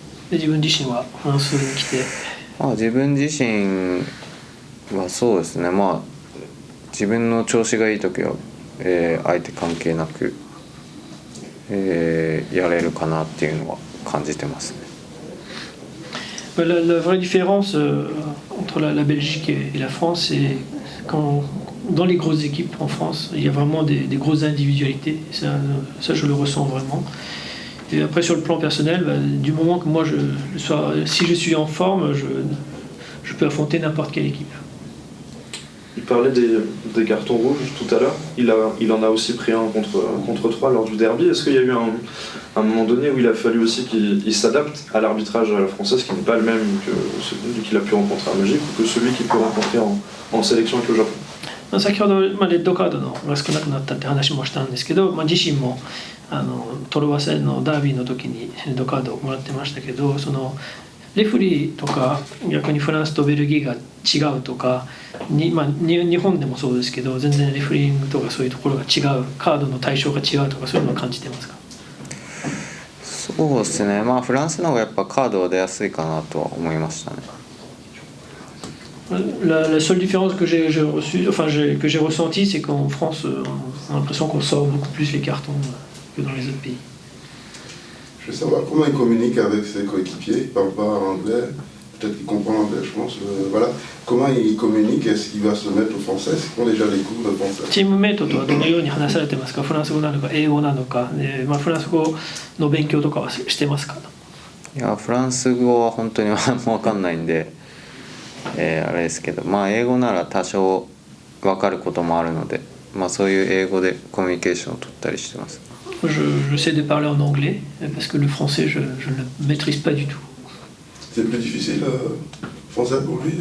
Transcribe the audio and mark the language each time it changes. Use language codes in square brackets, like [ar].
[ja] で自分自身はフランスに来て、自分自身はそうですね。自分の調子がいい時は、相手関係なく、やれるかなっていうのは感じてますね。 [fr] La vraie différence entre la Belgique et la France, c'est quand dans les grosses équipes en France, il y a vraiment des grosses individualités. Ça, je le ressens vraiment. Et après, sur le plan personnel, du moment que moi, si je suis en forme, je peux affronter n'importe quelle équipe. Il parlait des cartons rouges tout à l'heure. Il en a aussi pris un contre 3 lors du derby. Est-ce qu'il y a eu un moment donné où il a fallu aussi qu'il s'adapte à l'arbitrage à la française, qui n'est pas le même que celui qu'il a pu rencontrer à Belgique ou que celui qu'il peut rencontrer en sélection avec le Japon? [ja] 先ほど、レッドカードが少なくなったって話もしたんですけど、自身もトロワ戦のダービーの時にレッドカードをもらってましたけど、そのレフリーとか逆にフランスとベルギーが違うとか日本でもそうですけど、全然レフリングとかそういうところが違う、カードの対象が違うとかそういうのを感じてますか？そうですね。フランスの方がやっぱカードは出やすいかなとは思いましたね。 [fr] La seule différence que j'ai ressentie, c'est qu'en France, on a l'impression qu'on sort beaucoup plus les cartons que dans les autres pays. Je veux savoir comment il communique avec ses coéquipiers. Il ne parle pas anglais, peut-être qu'il comprend l'anglais, je pense. Voilà. Comment il communique? Est-ce qu'il va se mettre au français? Est-ce qu'ils font déjà les cours de français? [ja] チームメイトとはどのように話されてますか？フランス語なのか英語なのか、フランス語の勉強とかはしてますか？いや、フランス語は本当に分かんないんで、あれですけど、英語なら多少分かることもあるので、そういう英語でコミュニケーションを取ったりしてます。 [fr] Je sais de parler en anglais parce que le français je ne le maîtrise pas du tout. C'est plus difficile le français pour lui?